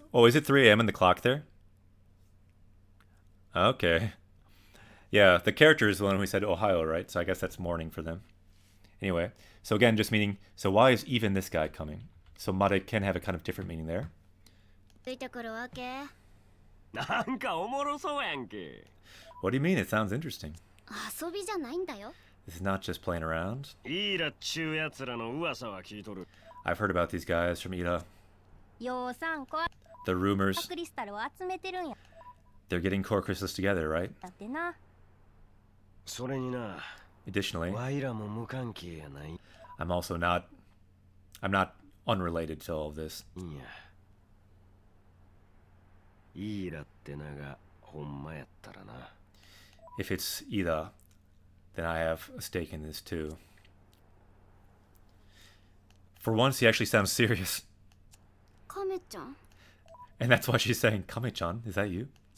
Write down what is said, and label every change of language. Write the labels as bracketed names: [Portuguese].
[English] Oh, is it 3 a.m. in the clock there? Okay. Yeah, the character is the one who said Ohio, right? So I guess that's morning for them. Anyway, so again, just meaning, so why is even this guy coming? So mare can have a kind of different meaning there. [Japanese] ついてくるわけ。なんかおもろそうやんけ。 [English] What do you mean? It sounds interesting. [Japanese] 遊びじゃないんだよ。 [English] This is not just playing around. [Japanese] いいらっちゅうやつらの噂は聞いとる。 [English] I've heard about these guys from Ida. [Japanese] ようさんこ [English] The rumors. [Japanese] クリスタルを集めてるんや。 [English] They're getting core crystals together, right? [Japanese] だってな。それにな、 [English] Additionally, [Japanese] ワイらも無関係やない。 [English] I'm not unrelated to all of this. [Japanese] いや。いいらって名がほんまやったらな。 [English] If it's Ida, then I have a stake in this too. For once, he actually sounds serious. [Japanese] カメちゃん。 [English] And that's why she's saying, Kame-chan, is that you?